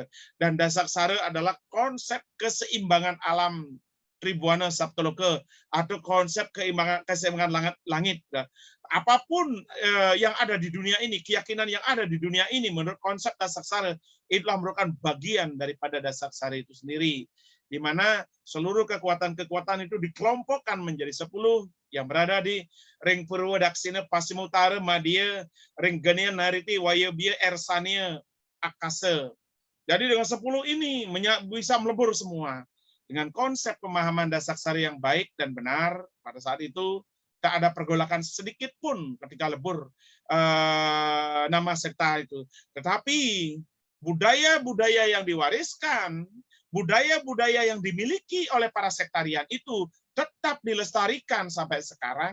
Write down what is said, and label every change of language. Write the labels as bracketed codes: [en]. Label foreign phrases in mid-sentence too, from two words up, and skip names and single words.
[id] Dan Dasaksara adalah konsep keseimbangan alam Tribuana Saptaloka atau konsep keseimbangan langit. Apapun yang ada di dunia ini, keyakinan yang ada di dunia ini menurut konsep Dasaksara itulah merupakan bagian daripada Dasaksara itu sendiri, di mana seluruh kekuatan-kekuatan itu dikelompokkan menjadi 10 yang berada di ring Purwa Daksina Pasimutara Madya, ring Gania Nariti Wayabia Ersania Akasa. Jadi dengan 10 ini bisa melebur semua. Dengan konsep pemahaman Dasaksara yang baik dan benar, pada saat itu tak ada pergolakan sedikit pun ketika lebur nama sekta itu. Tetapi budaya-budaya yang diwariskan, budaya-budaya yang dimiliki oleh para sektarian itu tetap dilestarikan sampai sekarang.